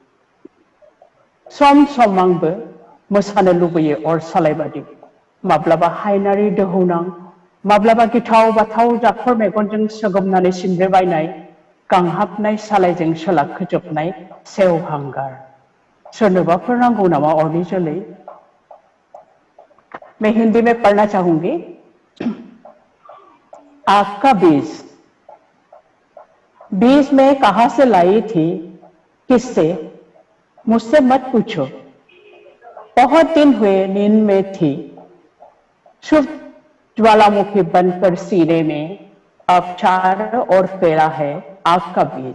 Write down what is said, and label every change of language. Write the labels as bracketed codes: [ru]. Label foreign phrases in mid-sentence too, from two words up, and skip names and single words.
[brx] सम सम आंबो मोसानो लुबैयो अर सालायबादि। माब्लाबा हायनारि दोहौनां, माब्लाबा गिथाव बाथाव जाखर मेगनजों सोगोमनानै सिनब्रेबायनाय, गांहाबनाय सालायजों सोलाखोजोबनाय सेवहांगार। सोरनोबाफोर नांगौ नामा अरनि जोलै? [hi] मैं हिंदी में पढ़ना चाहूंगी। आग का बीज मैं कहां से लाई थी, किससे, मुझसे मत पूछो। बहुत दिन हुए नींद में थी, शुभ ज्वालामुखी बनकर सीने में अब चारों ओर फैला है आग का बीज।